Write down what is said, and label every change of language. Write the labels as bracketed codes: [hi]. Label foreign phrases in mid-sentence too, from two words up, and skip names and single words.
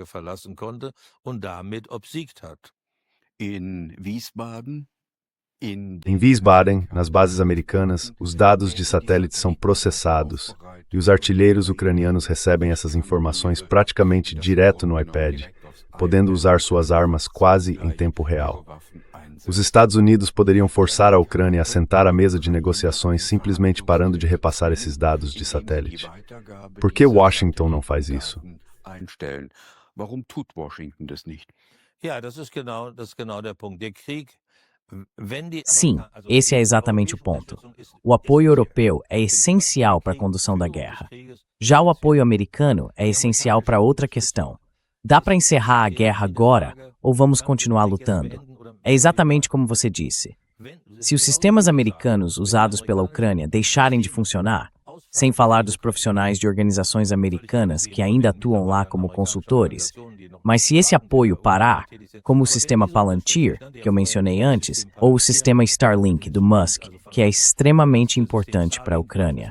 [pt] Em Wiesbaden, nas bases americanas, os dados de satélite são processados e os artilheiros ucranianos recebem essas informações praticamente direto no iPad, podendo usar suas armas quase em tempo real. Os Estados Unidos poderiam forçar a Ucrânia a sentar à mesa de negociações simplesmente parando de repassar esses dados de satélite. Por que Washington não faz isso? [de] Warum tut Washington das nicht? Ja, das ist genau der Punkt. Der Krieg... [pt] Sim, esse é exatamente o ponto. O apoio europeu é essencial para a condução da guerra. Já o apoio americano é essencial para outra questão. Dá para encerrar a guerra agora ou vamos continuar lutando? É exatamente como você disse. Se os sistemas americanos usados pela Ucrânia deixarem de funcionar, sem falar dos profissionais de organizações americanas que ainda atuam lá como consultores, mas se esse apoio parar, como o sistema Palantir, que eu mencionei antes, ou o sistema Starlink do Musk, que é extremamente importante para a Ucrânia.